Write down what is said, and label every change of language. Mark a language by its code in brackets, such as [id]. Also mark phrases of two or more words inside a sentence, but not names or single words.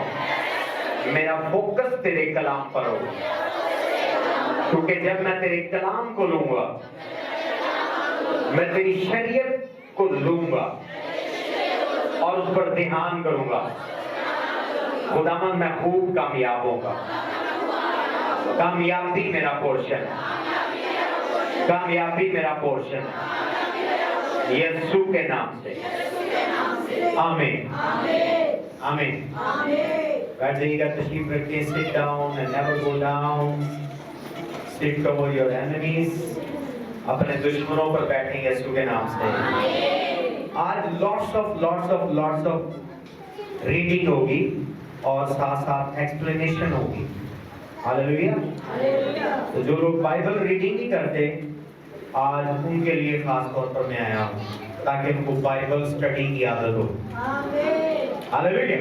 [hi] मेरा फोकस तेरे कलाम पर हो, क्योंकि जब मैं तेरे कलाम को लूंगा, मैं तेरी शरीयत को लूंगा और उस पर ध्यान करूंगा, खुदावन मैं खूब कामयाब होगा। कामयाबी मेरा पोर्शन, कामयाबी मेरा पोर्शन, यीशु के नाम से, आमीन आमीन। बैठ जाइएगा, तशरीफ रखिए, [en] sit down and never go down, sit over your enemies, [hi] अपने दुश्मनों पर बैठें यीशु के नाम से। आज [en] lots of reading [hi] होगी और साथ साथ एक्सप्लेनेशन होगी। हालेलुया। तो जो लोग [en] Bible reading [hi] नहीं करते, आज उनके लिए खास तौर पर मैं आया हूँ, ताकि उनको [en] Bible study [hi] की आदत हो। हालेलुया।